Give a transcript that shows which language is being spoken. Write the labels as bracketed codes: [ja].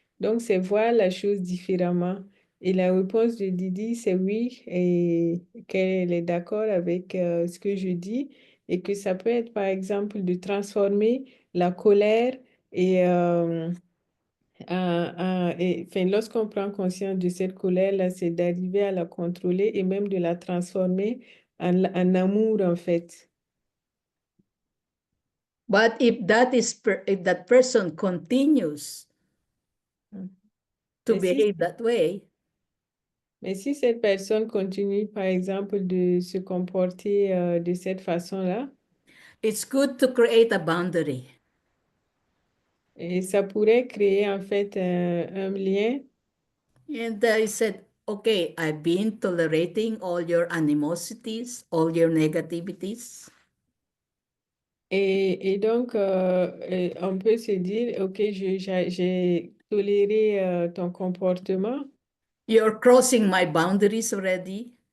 [fr] Donc, c'est voir la chose différemment. Et la réponse de Didi, c'est oui, et qu'elle est d'accord avec ce que je dis, et que ça peut être, par exemple, de transformer la colère et enfin, lorsqu'on prend conscience de cette colère-là, c'est d'arriver à la contrôler et même de la transformer en amour, en fait. [en] But if that person continues to [fr] Mais si, [en] behave that way, [fr] mais si cette personne continue, par exemple, de se comporter de cette façon-là, [en] it's good to create a boundary. [fr] et ça pourrait créer en fait un lien. [en] And I said, okay, I've been tolerating all your animosities, all your negativities. [fr] Et donc, on peut se dire, OK, j'ai toléré ton comportement. [en] You're crossing my boundaries already.